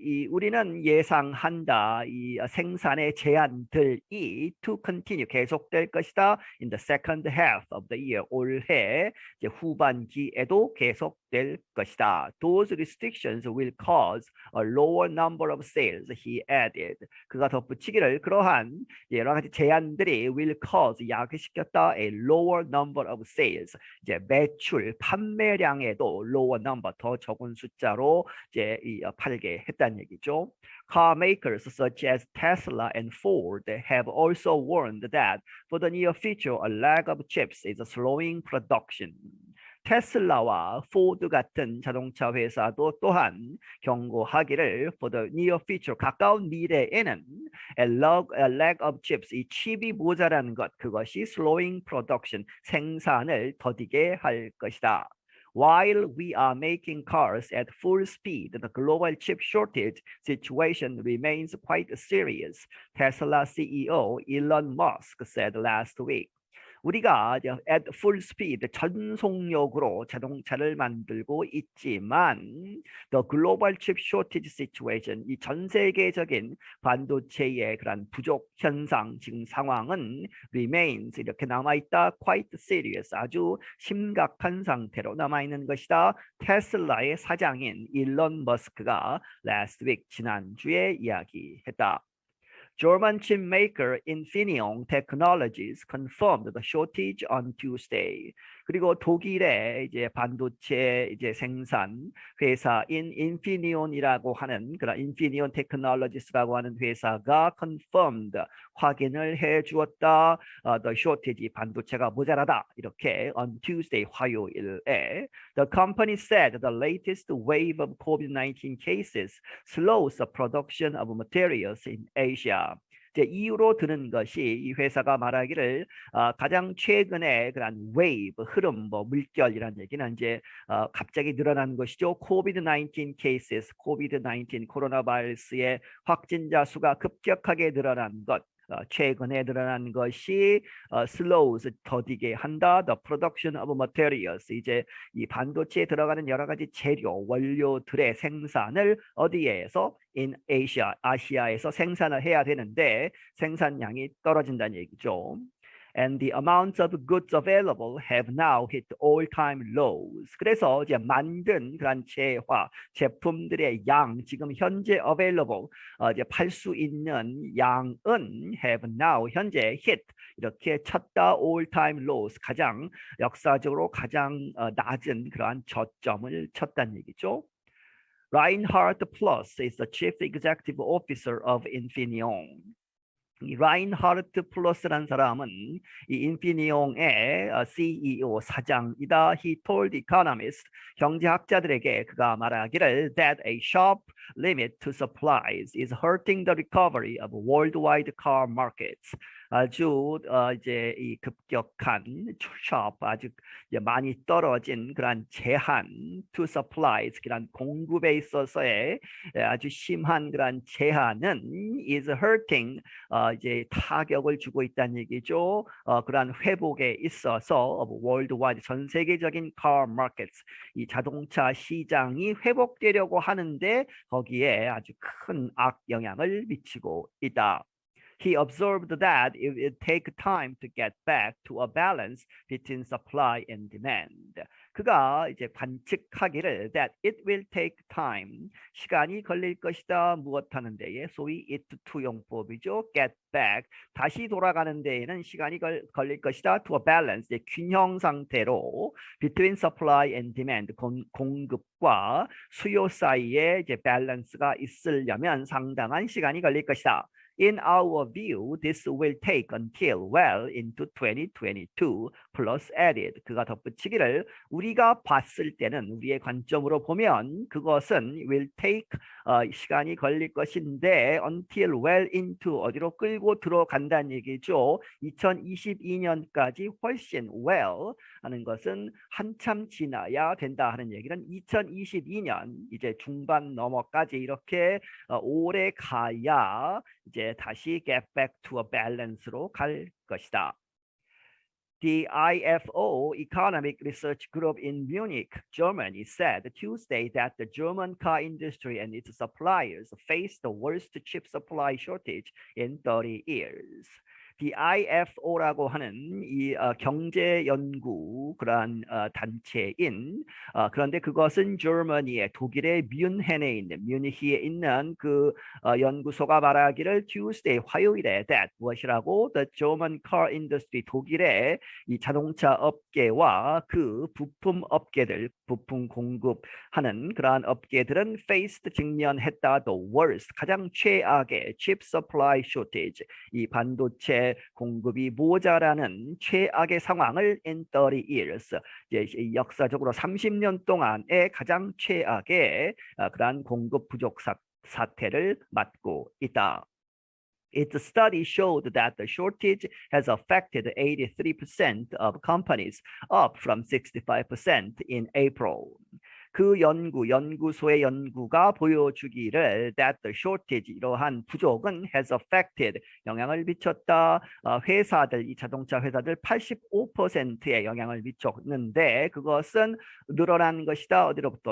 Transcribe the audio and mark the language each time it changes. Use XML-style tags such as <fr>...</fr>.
<ko>우리는 예상한다. 이 생산의 제한들이</ko> <en>to continue</en> <ko>계속될 것이다.</ko> <en>In the second half of the year</en> <ko>올해 이제 후반기에도 계속될 것이다.</ko> <en>Those restrictions will cause a lower number of sales. He added.</en> <ko>그가 덧붙이기를 그러한 여러 가지 제한들이</ko> <en>will cause</en> <ko>야기시켰다.</ko> <en>A lower number of sales.</en> <ko>이제 매출 판매량에도</ko> <en>lower number</en> <ko>더 적은 숫자로 이제 팔게 했다는 얘기죠.</ko> <en>Car makers such as Tesla and Ford have also warned that for the near future, a lack of chips is slowing production.</en> <ko>테슬라와 포드 같은 자동차 회사도 또한 경고하기를</ko> <en>for the near future,</en> <ko>가까운 미래에는</ko> <en>a lack of chips,</en> <ko>이 칩이 모자라는 것, 그것이</ko> <en>slowing production,</en> <ko>생산을 더디게 할 것이다.</ko> <en>While we are making cars at full speed, the global chip shortage situation remains quite serious, Tesla CEO Elon Musk said last week.</en> <ko>우리가</ko> <en>at full speed,</en> <ko>전속력으로 자동차를 만들고 있지만</ko> <en>the global chip shortage situation,</en> <ko>이 전 세계적인 반도체의 그런 부족 현상, 지금 상황은</ko> <en>remains,</en> <ko>이렇게 남아있다,</ko> <en>quite serious,</en> <ko>아주 심각한 상태로 남아있는 것이다. 테슬라의 사장인 일론 머스크가</ko> <en>last week,</en> <ko>지난주에 이야기했다.</ko> <en>German chip maker Infineon Technologies confirmed the shortage on Tuesday.</en> <ko>그리고 독일의 이제 반도체 이제 생산 회사인 Infineon이라고 하는 그런 Infineon Technologies라고 하는 회사가</ko> <en>confirmed,</en> <ko>확인을 해 주었다.</ko> <en>The shortage,</en> <ko>반도체가 모자라다. 이렇게</ko> <en>on Tuesday,</en> <ko>화요일에</ko> <en>the company said the latest wave of COVID-19 cases slows the production of materials in Asia.</en> <ko>이제 이유로 드는 것이 이 회사가 말하기를 가장 최근에 그런 웨이브, 흐름, 뭐 물결이라는 얘기는 이제 갑자기 늘어난 것이죠. COVID-19 cases, COVID-19 코로나 바이러스의 확진자 수가 급격하게 늘어난 것. 최근에 늘어난 것이</ko> <en>slows,</en> <ko>더디게 한다.</ko> <en>The production of materials,</en> <ko>이제 이 반도체에 들어가는 여러 가지 재료, 원료들의 생산을 어디에서</ko> <en>in Asia,</en> <ko>아시아에서 생산을 해야 되는데 생산량이 떨어진다는 얘기죠.</ko> <en>And the amounts of goods available have now hit all-time lows.</en> <ko>그래서 이제 만든 그런 제품들의 양, 지금 현재</ko> <en>available,</en> <ko>이제 팔 수 있는 양은</ko> <en>have now,</en> <ko>현재</ko> <en>hit,</en> <ko>이렇게 쳤다,</ko> <en>all-time lows,</en> <ko>가장 역사적으로 가장 낮은 그러한 저점을 쳤다는 얘기죠.</ko> <en>Reinhard Plus is the chief executive officer of Infineon.</en> <ko>이 라인하르트 플러스라는 사람은 이 인피니온의 CEO, 사장이다.</ko> <en>He told economists,</en> <ko>경제학자들에게 그가 말하기를</ko> <en>that a sharp limit to supplies is hurting the recovery of worldwide car markets.</en> <ko>아주 이제 이 급격한</ko> <en>sharp,</en> <ko>아주 많이 떨어진 그런 제한</ko> <en>to supplies,</en> <ko>그런 공급에 있어서의 아주 심한 그런 제한은</ko> <en>is hurting,</en> <ko>이제 타격을 주고 있다는 얘기죠. 그러한 회복에 있어서</ko> <en>worldwide,</en> <ko>전 세계적인</ko> <en>car markets,</en> <ko>이 자동차 시장이 회복되려고 하는데 거기에 아주 큰 악영향을 미치고 있다.</ko> <en>He observed that it would take time to get back to a balance between supply and demand.</en> <ko>그가 이제 관측하기를</ko> <en>that it will take time,</en> <ko>시간이 걸릴 것이다. 무엇 하는 데에, 소위 it to 용법이죠.</ko> <en>get back,</en> <ko>다시 돌아가는 데에는 시간이 걸릴 것이다.</ko> <en>to a balance,</en> <ko>이제 균형 상태로</ko> <en>between supply and demand,</en> <ko>공급과 수요 사이에 이제 밸런스가 있으려면 상당한 시간이 걸릴 것이다.</ko> <en>In our view, this will take until well into 2022, plus added.</en> <ko>그가 덧붙이기를 우리가 봤을 때는, 우리의 관점으로 보면 그것은</ko> <en>will take,</en> <ko>시간이 걸릴 것인데</ko> <en>until well into,</en> <ko>어디로 끌고 들어간다는 얘기죠. 2022년까지 훨씬 well 하는 것은 한참 지나야 된다 하는 얘기는 2022년 이제 중반 넘어까지 이렇게 오래 가야 이제 다시</ko> <en>get back to a balance</en> <ko>로 갈 것이다.</ko> <en>The IFO Economic Research Group in Munich, Germany, said Tuesday that the German car industry and its suppliers face the worst chip supply shortage in 30 years.</en> <ko>The IFO라고 하는 이 경제 연구 그러한 단체인 그런데 그것은 Germany의 독일의 뮌헨에 있는 뮤니히에 있는 그 연구소가 말하기를 Tuesday 화요일에 that 무엇이라고</ko> <en>the German car industry</en> <ko>독일의 이 자동차 업계와 그 부품 업계들 부품 공급하는 그러한 업계들은</ko> <en>faced</en> <ko>직면했다</ko> <en>the worst</en> <ko>가장 최악의</ko> <en>chip supply shortage</en> <ko>이 반도체 공급이 모자라는 최악의 상황을</ko> <en>in 30 years</en> <ko>이제 역사적으로 30년 동안의 가장 최악의 그러한 공급 부족 사태를 맞고 있다.</ko> <en>Its study showed that the shortage has affected 83% of companies, up from 65% in April.</en> <ko>그 연구소의 연구가 보여주기를</ko> <en>that the shortage,</en> <ko>이러한 부족은</ko> <en>has affected,</en> <ko>영향을 미쳤다. 회사들, 이 자동차 회사들 85%의 영향을 미쳤는데 그것은 늘어난 것이다. 어디로부터?</ko>